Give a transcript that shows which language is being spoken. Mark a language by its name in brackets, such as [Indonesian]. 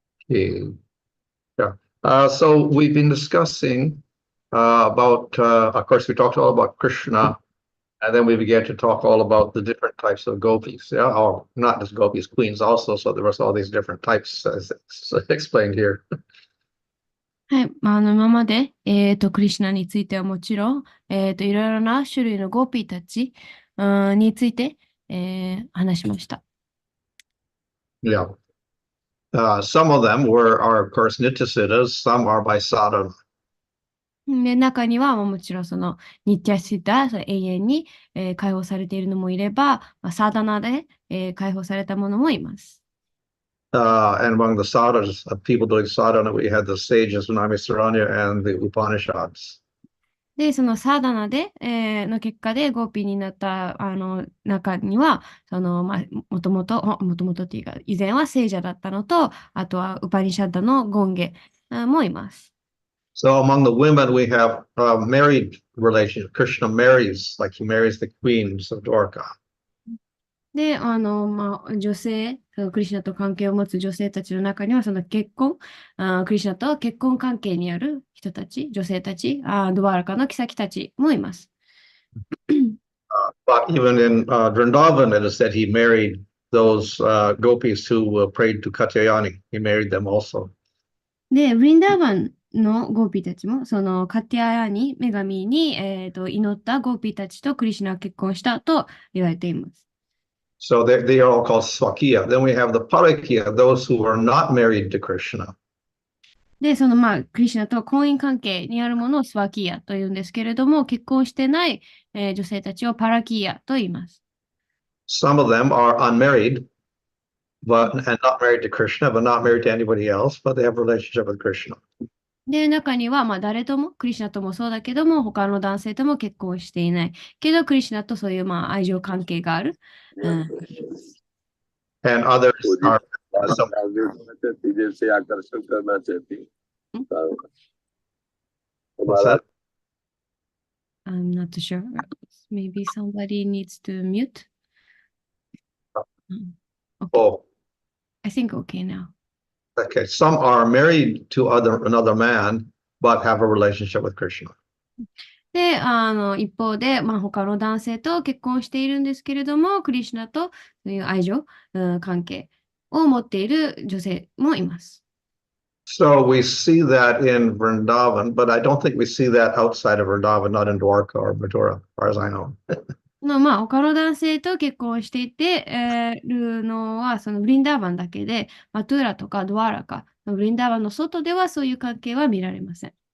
[English] Okay. Yeah. So we've been discussing about, of course, we talked all about Krishna, and then we began to talk all about the different types of gopis. Yeah, or not just gopis, queens also. So there was all these different types as explained here. [Japanese] はい。今まで、クリシュナについてはもちろん、いろいろな種類のゴーピーたち、について、話しました。 [English] Yeah. Some of them are, of course, nityasiddhas. Some are by sadhana. [Japanese] で、中には、もちろんその、ニッティアシッダ、その永遠に、解放されているのもいれば、サーダナで、解放されたものもいます。 [English] And among the sadhanas, people doing sadhana, we had the sages, Namisaranya, and the Upanishads. [Japanese] で、そのサーダナで、の結果でゴーピーになった、中には、もともとっていうか、以前は聖者だったのと、あとはウパニシャッダのゴンゲもいます。 [English] So among the women, we have married relations. Krishna marries, like he marries the queens of Dwarka. [Japanese] で、女性、そのクリシュナと関係を持つ女性たちの中には、その結婚、クリシュナと結婚関係にある人たち、女性たち、ドワーラカの妃たちもいます。 [English] But even in Vrindavan, it is said he married those gopis who prayed to Katyayani. He married them also. [Japanese] で、ウィンダーバンのゴーピーたちも、そのカティアヤに、女神に、祈ったゴーピーたちとクリシュナは結婚したと言われています。 [English] So they are all called Swakiya. Then we have the Parakiya, those who are not married to Krishna. [Japanese] で、そのクリシュナと婚姻関係にあるものをスワキーヤと言うんですけれども、結婚してない、女性たちをパラキーヤと言います。 [English] Some of them are unmarried, and not married to Krishna, but not married to anybody else, but they have a relationship with Krishna. [Japanese] で、中には、誰とも、クリシュナともそうだけども、他の男性とも結婚していない。けど、クリシュナとそういう愛情関係がある。 [English] And others are some, [Hindi] दिल से आकर्षण करना चाहती है [English] what's that? I'm not sure. Maybe somebody needs to mute. Okay. Oh, I think okay now. okay. Some are married to another man, but have a relationship with Krishna. [Japanese] で、一方で、他の男性と結婚しているんですけれども、クリシュナとそういう愛情、関係を持っている女性もいます。 [English] So we see that in Vrindavan, but I don't think we see that outside of Vrindavan, not in Dwarka or Mathura, as far as I know. [Japanese] 他の男性と結婚していて、るのは、そのブリンダーバンだけで、マトゥーラとかドワーラか、ブリンダーバンの外ではそういう関係は見られません。